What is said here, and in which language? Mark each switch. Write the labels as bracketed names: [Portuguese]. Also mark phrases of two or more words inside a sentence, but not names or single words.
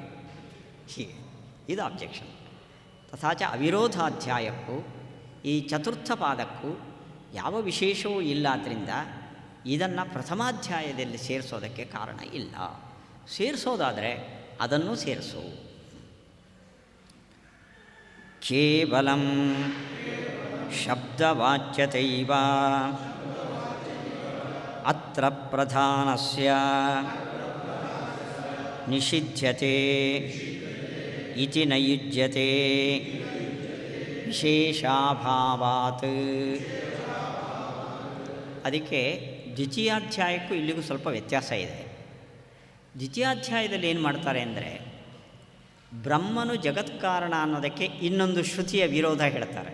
[Kannada] ಹೀಗೆ ಇದು ಅಬ್ಜೆಕ್ಷನ್. ತಥಾಚ ಅವಿರೋಧಾಧ್ಯಾಯಕ್ಕೂ ಈ ಚತುರ್ಥ ಪಾದಕ್ಕೂ ಯಾವ ವಿಶೇಷವೂ ಇಲ್ಲ. ಆದ್ದರಿಂದ ಇದನ್ನು ಪ್ರಥಮಾಧ್ಯಾಯದಲ್ಲಿ ಸೇರಿಸೋದಕ್ಕೆ ಕಾರಣ ಇಲ್ಲ. ಸೇರಿಸೋದಾದರೆ ಅದನ್ನು ಸೇರಿಸು. [Sanskrit] ಕೇವಲಂ ಶಬ್ದವಾಚ್ಯತೈವ ಅತ್ರ ಪ್ರಧಾನಸ್ಯ ನಿಷಿಧ್ಯತೆ ಇತಿ ನ ಯುಜ್ಯತೆ ವಿಶೇಷಾಭಾವಾತ್. [Kannada] ಅದಕ್ಕೆ ದ್ವಿತೀಯಾಧ್ಯಾಯಕ್ಕೂ ಇಲ್ಲಿಗೂ ಸ್ವಲ್ಪ ವ್ಯತ್ಯಾಸ ಇದೆ. ದ್ವಿತೀಯಾಧ್ಯಾಯದಲ್ಲಿ ಏನು ಮಾಡ್ತಾರೆ ಅಂದರೆ, ಬ್ರಹ್ಮನು ಜಗತ್ಕಾರಣ ಅನ್ನೋದಕ್ಕೆ ಇನ್ನೊಂದು ಶ್ರುತಿಯ ವಿರೋಧ ಹೇಳ್ತಾರೆ.